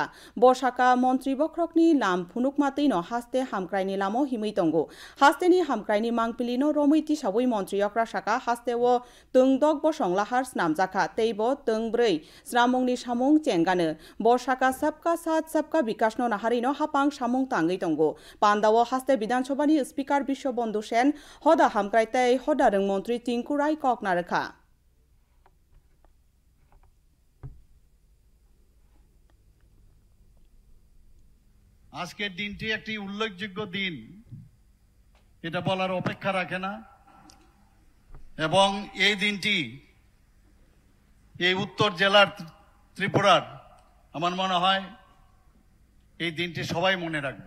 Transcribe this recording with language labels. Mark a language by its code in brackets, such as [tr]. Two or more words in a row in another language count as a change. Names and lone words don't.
[trp] बसाका मन्त्रि बख्रकनि लाम फुनुकमातैनो हास्ते हामक्राइनि लामो हिमै तंगो हास्तेनि हामक्राइनि मांपिलिनो रमैति सावै मन्त्रियक्रा साका हास्तेओ तंदक बसं लाहार स्नामजाखा तैबो तंब्रै स्रामुंनि सामुं चेंगानो बसाका [hi] सबका साथ सबका [trp] विकासनो नाहारिनो हापां सामुं तांगै तंगो पान्दाओ हास्ते विधानसभानि स्पिकार बिश्वबन्धु सेन हदा हामक्राइतै हदारों मन्त्रि टिंकु राय कक नारखा [bn] আজকের দিনটি একটি উল্লেখযোগ্য দিন, এটা বলার অপেক্ষা রাখে না। এবং এই দিনটি এই উত্তর জেলার ত্রিপুরার আমার মনে হয় এই দিনটি সবাই মনে রাখবে।